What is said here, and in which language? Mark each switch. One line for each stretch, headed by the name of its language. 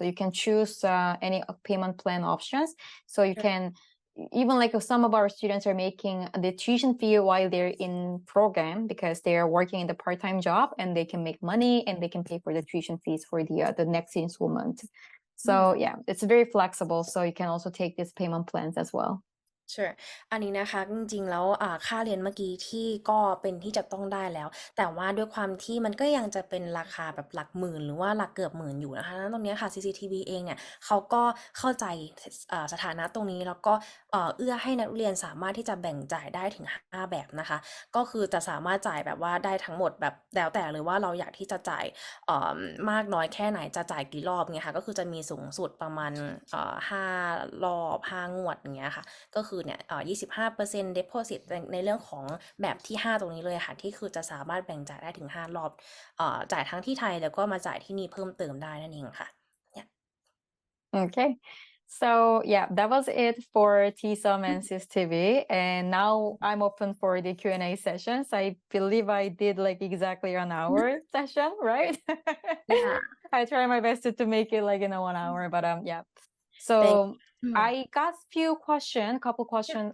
English: So you can choose any payment plan options. So you can even like some of our students are making the tuition fee while they're in program because they are working in the part-time job and they can make money and they can pay for the tuition fees for the next installment. So it's very flexible. So you can also take these payment plans as well.
Thai: Sure อันนี้นะคะจริงๆแล้วค่าเรียนเมื่อกี้ที่ก็เป็นที่จะต้องได้แล้วแต่ว่าด้วยความที่มันก็ยังจะเป็นราคาแบบหลักหมื่นหรือว่าหลักเกือบหมื่นอยู่นะคะตรงนี้ค่ะ CCTV เองเนี่ยเขาก็เข้าใจสถานะตรงนี้แล้วก็เอื้อให้นักเรียนสามารถที่จะแบ่งจ่ายได้ถึง5แบบนะคะก็คือจะสามารถจ่ายแบบว่าได้ทั้งหมดแบบแล้วแต่เลยว่าเราอยากที่จะจ่าย มากน้อยแค่ไหนจะจ่ายกี่รอบเงี้ยค่ะก็คือจะมีสูงสุดประมาณ5 รอบ5 งวดอย่างเงี้ยค่ะก็คือเนี่ย25% deposit ในเรื่องของแบบที่5ตรงนี้เลยค่ะที่คือจะสามารถแบ่งจ่ายได้ถึง5 รอบจ่ายทั้งที่ไทยแล้วก็มาจ่ายที่นี่เพิ่มเติมได้นั่นเองค่ะ
English: Okay. So that was it for TSoM and CCTV. And now I'm open for the Q&A sessions. I believe I did like exactly an hour session, right? Yeah. I try my best to make it like in a 1 hour, but So I got couple questions.